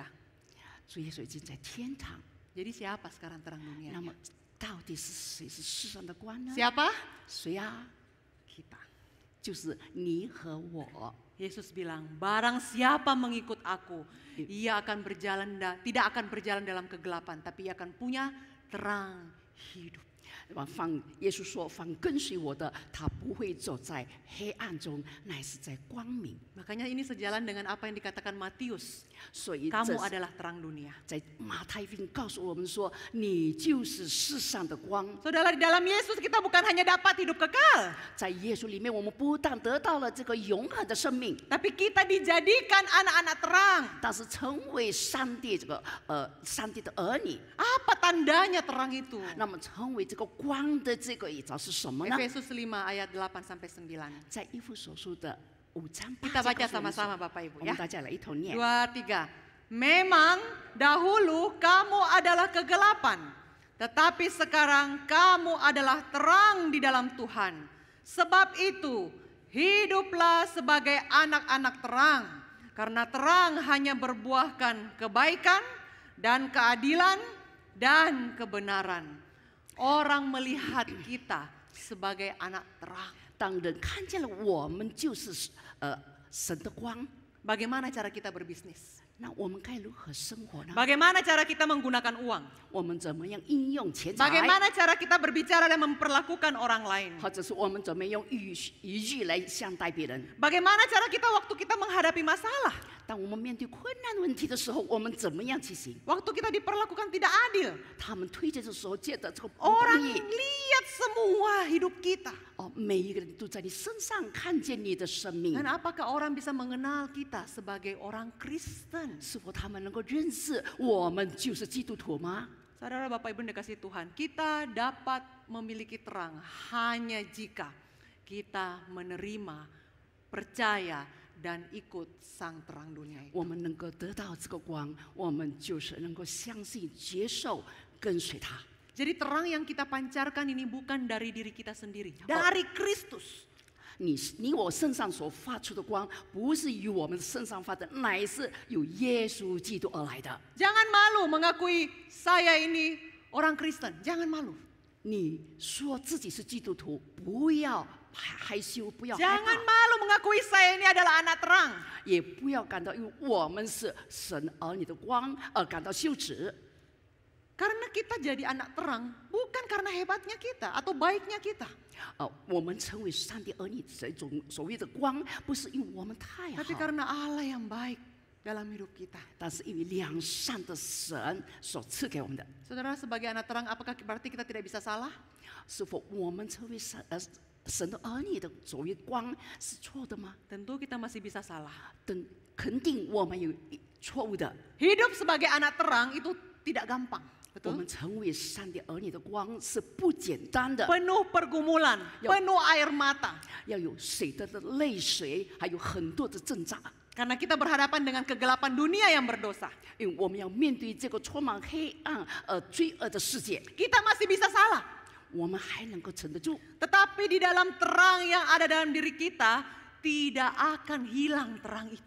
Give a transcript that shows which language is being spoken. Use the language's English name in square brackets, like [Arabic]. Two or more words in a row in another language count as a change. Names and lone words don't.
[Chinese] 主耶稣已经在天堂。 [Indonesian] Jadi siapa sekarang terang [Chinese] 那 [Indonesian] dunia? [Chinese] 么，到底是谁是世上的光呢？ [Indonesian] Siapa? [Chinese] 谁啊？ [Indonesian] Kita. [Chinese] 就是你和我。 [Indonesian] Yesus bilang, barang siapa mengikut aku, ia akan tidak akan berjalan dalam kegelapan, tapi ia akan punya terang hidup. [Chinese] 耶稣说：“凡跟随我的，他不会走在黑暗中，乃是在光明。” [Indonesian] Makanya ini sejalan dengan apa yang dikatakan Matius. [Chinese] 所以 [Indonesian] Kamu adalah terang dunia. [Chinese] 在马太福音告诉我们说：“你就是世上的光。” [Indonesian] Saudara, di dalam Yesus kita bukan hanya dapat hidup kekal, [Chinese] 在耶稣里面，我们不但得到了这个永恒的生命， [Indonesian] tapi kita dijadikan anak-anak terang. [Chinese] 但是成为上帝上帝的儿女。 [Indonesian] Apa tandanya terang itu? [Chinese] 那么，成为这个光的这个预兆是什么呢？ [Indonesian] Efesus 5 ayat 8 sampai 9. [Chinese] 在以弗所书的5章8 [Indonesian] Kita [Chinese] 节 [Indonesian] baca [Chinese] 告诉我们说 [Indonesian] sama-sama Bapak Ibu [Chinese] 我 [Indonesian] ya. [Chinese] 们大家来一同念。 [Indonesian] 2, 3. Memang dahulu kamu adalah kegelapan, tetapi sekarang kamu adalah terang di dalam Tuhan. Sebab itu, hiduplah sebagai anak-anak terang, karena terang hanya berbuahkan kebaikan dan keadilan dan kebenaran. Orang melihat kita sebagai anak terang. [Chinese] 当人看见了我们就是神的光， [Indonesian] Bagaimana cara kita berbisnis? [Chinese] 那我们该如何生活呢？ [Indonesian] Bagaimana cara kita menggunakan uang? [Chinese] 我们怎么样应用钱财？ [Indonesian] Bagaimana cara kita berbicara dan memperlakukan orang lain? [Chinese] 或者是我们怎么用语句来相待别人？ [Indonesian] Bagaimana cara kita waktu kita menghadapi masalah? [Chinese] 当我们面对困难问题的时候，我们怎么样去行？ [Indonesian] Waktu kita diperlakukan tidak adil. [Chinese] 他们推荐的时候，觉得这个不 [Indonesian] Orang [Chinese] 公义 [Indonesian] lihat semua hidup kita. [Chinese] 哦，每一个人都在你身上看见你的生命 [Indonesian] Dan，apakah orang bisa mengenal kita sebagai orang Kristen? [Chinese] 是否他们能够认识我们就是基督徒吗？ [Indonesian] Saudara Bapak Ibu yang dikasihi Tuhan, kita dapat memiliki terang hanya jika kita menerima, percaya, dan ikut sang terang dunia itu. [Chinese] 我们能够得到这个光，我们就是能够相信、接受、跟随他。 [Indonesian] Jadi terang yang kita pancarkan ini bukan dari diri kita sendiri, dari Kristus. [Chinese] 你我身上所发出的光，不是由我们身上发的，乃是由耶稣基督而来的。 [Indonesian] Jangan malu mengakui saya ini orang Kristen, jangan malu. [Chinese] 你说自己是基督徒，不要害羞，不要害 [Indonesian] Jangan [Chinese] 怕， [Indonesian] malu mengakui saya ini adalah anak terang. [Chinese] 也不要感到因为我们是神儿女的光而感到羞耻。 [Indonesian] Karena kita jadi anak terang bukan karena hebatnya kita atau baiknya kita. [Chinese] 我们成为上帝儿女这种所谓的光，不是因为我们太 [Indonesian] Tapi [Chinese] 好， [Indonesian] karena Allah yang baik dalam hidup kita. [Chinese] 但是因为良善的神所赐给我们的。 [Indonesian] Saudara sebagai anak terang apakah berarti kita tidak bisa salah? [Chinese] 是否我们成为神的儿女的所谓光是错的吗？ [Indonesian] Tentu kita masih bisa salah. [Chinese] 肯定我们有错误的。 [Indonesian] Hidup sebagai anak terang itu tidak gampang. [Chinese] 我 [Indonesian] Betul? [Chinese] 们成为上帝儿女的光是不简单的， [Indonesian] Penuh pergumulan, Yo. penuh air mata. [Chinese] 要有水的泪水，还有很多的挣扎。 [Indonesian] Karena kita berhadapan dengan kegelapan dunia yang berdosa. [Chinese] 因为我们要面对这个充满黑暗罪恶的世界， [Indonesian] Kita masih bisa salah. [Chinese] 我们还能够撑得住。 [Indonesian] Tetapi di dalam terang yang ada dalam diri kita, tidak akan hilang terang itu.